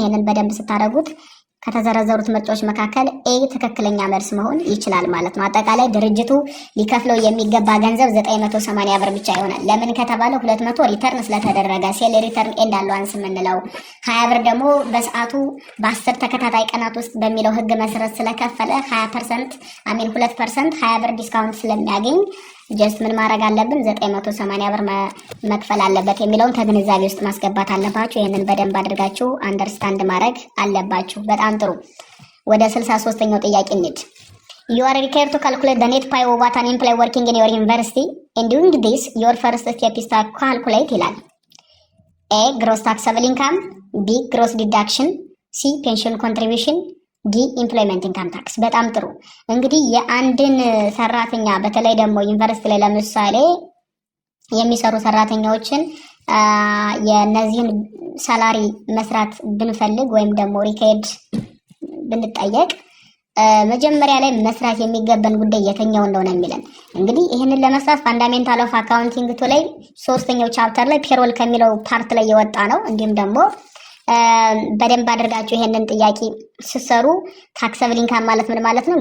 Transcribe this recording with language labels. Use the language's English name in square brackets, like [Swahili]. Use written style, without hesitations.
[Amharic] ይሄንን በደንብ ስታደርጉት ከተዘረዘሩት ምርጫዎች መካከል ኤ ትክክለኛ መልስ መሆን ይችላል ማለት ነው። አጠቃላይ ድርጅቱ ሊከፍለው የሚገባ ገንዘብ 980 ብር ብቻ ይሆናል። ለምን ከተባለ 200 ሪተርን ስለተደረገ ሴል ሪተርን ኤንድ አላዋንስ የምንለው 20 ብር ደግሞ በሰዓቱ በ10 ተከታታይ ቀናት ውስጥ በሚለው ህግ መሰረት ስለከፈለ 2% 20 ብር ዲስካውንት ስለሚያገኝ ጀስት ምን ማድረግ አለብን? 980 ብር መክፈል አለበት የሚለውን ከግንዛቤ ውስጥ ማስገባት አለባችሁ። ይህንን በደንብ አድርጋችሁ አንደርስታንድ ማድረግ አለባችሁ። በጣም ጥሩ። ወደ 63ኛው ጥያቄ እንሂድ። [English] You are required to calculate the net pay of an employee working in your university. In doing this, your first step is to calculate [Amharic] ይላል። [English] A. Gross taxable income, B. Gross deduction, C. Pension contribution, [Amharic] ዲ ኢምፕሎይመንት ኢንካም ታክስ። በጣም ጥሩ። እንግዲህ የአንድን ሰራተኛ በተለይ ደግሞ ዩኒቨርሲቲ ላይ ለምሳሌ የሚሰሩ ሰራተኛዎችን የነዚህን ሳላሪ መስራት ብንፈልግ ወይም ደግሞ ሪኬድ ብንጠየቅ መጀመሪያ ላይ መስራት የሚገባን ጉዳይ የትኛው እንደሆነ የሚለን እንግዲህ ይህንን ለመስራት ፋንዳሜንታል ኦፍ አካውንቲንግ ቱ ላይ 3ኛው ቻፕተር ላይ ፔሮል ከሚለው ፓርት ላይ የወጣ ነው። እንዲሁም ደግሞ በደንብ አድርጋችሁ ይሄንን ጥያቄ ሲሰሩ ታክሰብል ኢንካም ማለት ምን ማለት ነው?